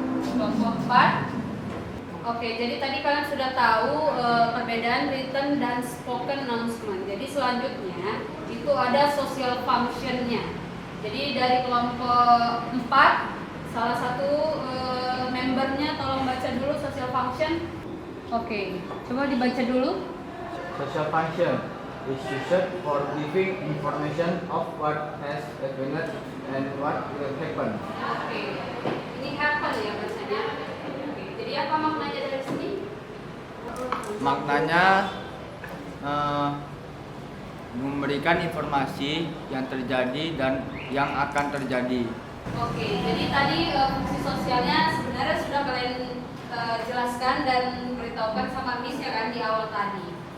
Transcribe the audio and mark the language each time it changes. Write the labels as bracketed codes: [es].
[id] Kelompok 4. Oke, jadi tadi kalian sudah tahu perbedaan written dan spoken announcement. Jadi selanjutnya itu ada social function-nya. Jadi dari kelompok 4, salah satu membernya tolong baca dulu social function. Oke, coba dibaca dulu. [en] Social function is used for giving information of what has happened and what will happen. [id] Oke, ini happen ya bacanya. Oke, jadi apa maknanya dari sini? Maknanya memberikan informasi yang terjadi dan yang akan terjadi. Oke, jadi tadi fungsi sosialnya sebenarnya sudah kalian jelaskan dan beritahukan sama Miss ya kan di awal tadi.